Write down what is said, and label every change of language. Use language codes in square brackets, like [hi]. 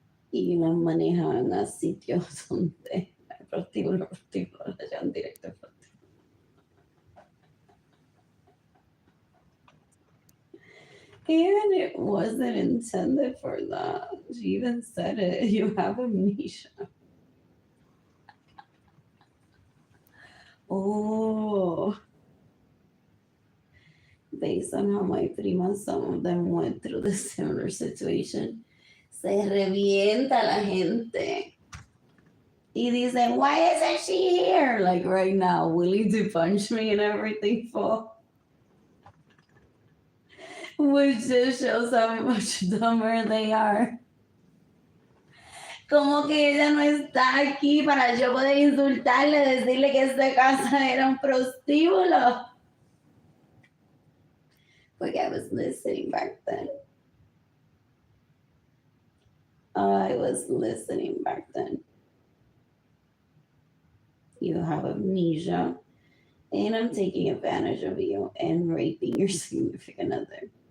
[es] Y las manejan a sitios donde hay prostíbulos le llevan directo al prostíbulo. [en] And it wasn't intended for that. She even said it. You have amnesia. Oh. Based on how my primas, some of them went through the similar situation. [es] Se revienta la gente. Y dicen, [en] why isn't she here? Like right now, willing to punch me and everything for. Which just shows how much dumber they are. [es] Como que ella no está aquí para yo poder insultarle, decirle que esta casa era un prostíbulo. Porque [en] I was listening back then. I was listening back then. You have amnesia, and I'm taking advantage of you and raping your significant other.